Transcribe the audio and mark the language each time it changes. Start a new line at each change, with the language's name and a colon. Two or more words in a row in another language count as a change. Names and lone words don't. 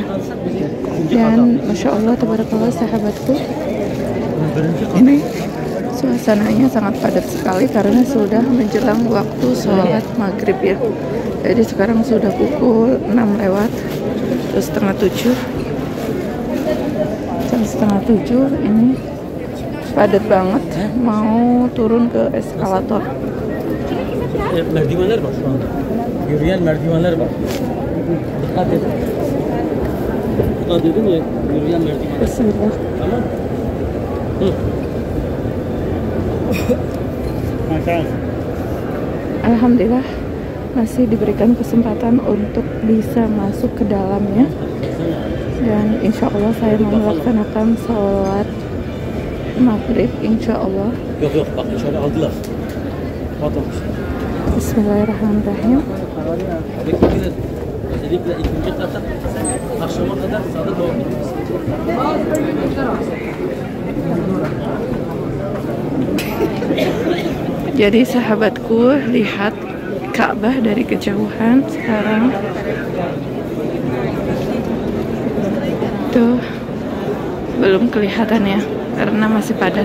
Indonesian: Dan
Arabic: ما شاء الله تبارك الله
Indonesian: sahabatku, ini suasananya sangat padat sekali karena sudah menjelang waktu sholat maghrib ya. Jadi sekarang sudah pukul 6 lewat, terus setengah 7. Jam setengah 7 ini padat banget, mau turun ke eskalator.
Turkish: Merdivenler var şu anda. Yürüyen merdivenler var. Dikkat edin. Dikkat edin ya, yürüyen merdivenler. Bismillah. Tamam.
Indonesian: Alhamdulillah masih diberikan kesempatan untuk bisa masuk ke dalamnya. Dan
Arabic: إن شاء الله
Indonesian: saya mau melaksanakan sholat maghrib
Arabic: إن شاء الله.
Turkish: Yok yok, bak dışarı aldılar. Patlamış. Bismillahirrahmanirrahim. Bekleyin. Özellikle ikinci kata akşama kadar sağda doğru.
Indonesian: Jadi sahabatku, lihat Ka'bah dari kejauhan sekarang. Tuh belum kelihatan ya karena masih padat.